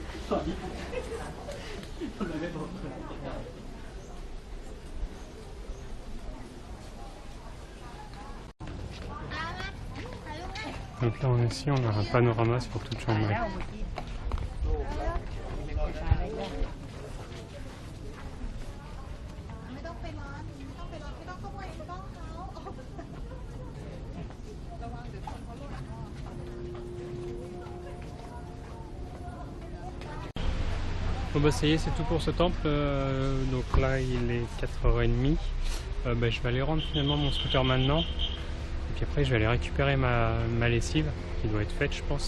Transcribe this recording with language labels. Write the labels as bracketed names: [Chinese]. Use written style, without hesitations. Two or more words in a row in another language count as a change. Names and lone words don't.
[French] Donc là on est ici, on a un panorama sur toute Chiang Mai. [Thai] ไม่ต้องไปร้อนไม่ต้องไปร้อนไม่ต้องขโมยไม่ต้องเขาระวังเดี๋ยวคนเขาหล่น [French] Bon bah ça y est, c'est tout pour ce temple. Donc là il est 4h30. Je vais aller rendre finalement mon scooter maintenant. Et puis après je vais aller récupérer ma lessive qui doit être faite je pense.